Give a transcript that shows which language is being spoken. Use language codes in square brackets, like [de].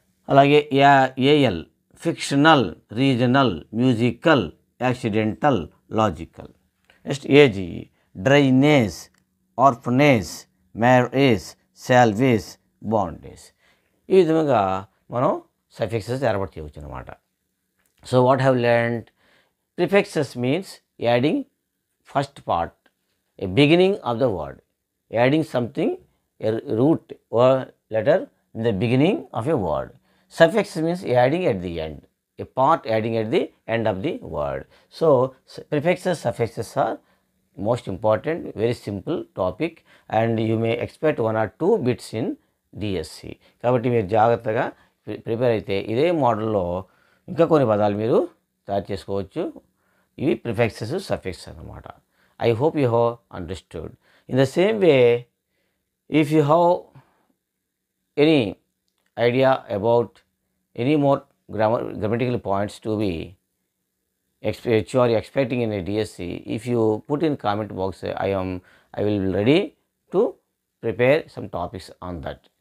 [te] అలాగే [en] AL fictional, regional, musical, accidental, logical. Next AG drainage, orphanage, marriage, salvage, bondage. [te] ఈ విధంగా మనం suffixes ఏర్పాటు చేయవచ్చు అన్నమాట. [en] So what have learned? Prefixes means adding first part, a beginning of the word, adding something, a root or letter in the beginning of a word. Suffix means adding at the end, a part adding at the end of the word. So prefixes, suffixes are most important, very simple topic, and you may expect 1 or 2 bits in DSC. [te] కాబట్టి మీరు జాగ్రత్తగా prepare అయితే ఇదే మోడల్లో ఇంకా కొన్ని పదాలు మీరు తయారు చేసుకోవచ్చు. ఇవి ప్రిఫిక్సెస్, సఫిక్స్ అన్నమాట. [en] I hope you have understood. In the same way, if you have any idea about any more grammatical points to be which you are expecting in a DSC, if you put in comment box, I will be ready to prepare some topics on that.